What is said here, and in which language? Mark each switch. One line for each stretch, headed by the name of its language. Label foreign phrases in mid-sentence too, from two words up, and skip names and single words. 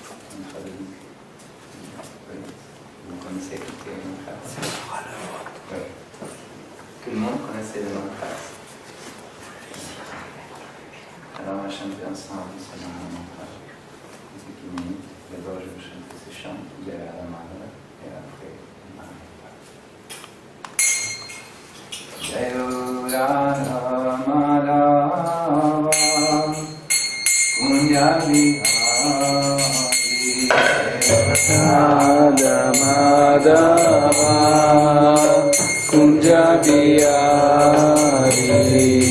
French: Vous connaissez toutes les mantras? Oui. Tout le monde connaissait les mantras. Alors on va chanter ensemble ce Mahamantra. D'abord, je vais chanter ce chant,
Sanskrit: Jai Radha Madhava,
French: et après, Mahamantra.
Sanskrit: Jai Radha Madhava, Kunja Bihari, Radha Madhava, Kunja Bihari,